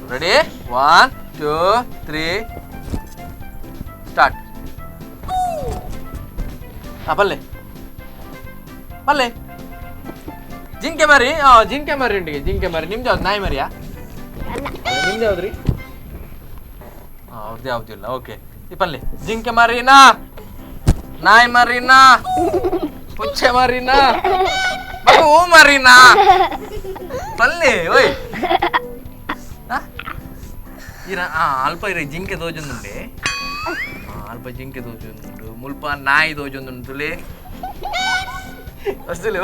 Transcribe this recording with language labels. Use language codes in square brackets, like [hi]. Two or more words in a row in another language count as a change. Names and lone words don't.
[kn] ರೆಡಿ? 1 2 3 ಸ್ಟಾರ್ಟ್. [tcy] ಪಲ್ಲೆ ಜಿಂಕೆ ಮರಿ. [kn] ಜಿಂಕೆ ಮರಿ ಉಂಟಿಗೆ. ಜಿಂಕೆ ಮರಿ ನಿಮ್ದು ಯಾವ್ದು? ನಾಯಿ ಮರಿಯಾ? ನಿಮ್ದು ಯಾವ್ದ್ರಿ? ಅವ್ರದ್ದು ಯಾವ್ದಿಲ್ಲ. ಓಕೆ, ಈ ಪಲ್ಲೆ ಜಿಂಕೆ ಮರಿನಾ, ನಾಯಿ ಮರಿನಾ, ಪುಚ್ಚೆ ಮರಿನಾ, ಹೂ ಮರಿನಾ? [tcy] ಪಲ್ಲೆ ಓಯ್ ಅಲ್ಪ ಇರ ಜಿಂಕೆ ದೋಜೊಂದುಂಡೆ, ಅಲ್ಪ ಜಿಂಕೆ ದೋಜೊಂದುಂಡು, ಮುಲ್ಪ ನಾಯಿ ದೋಜೊಂದುಂಟುಲೆ ಅಷ್ಟೇ.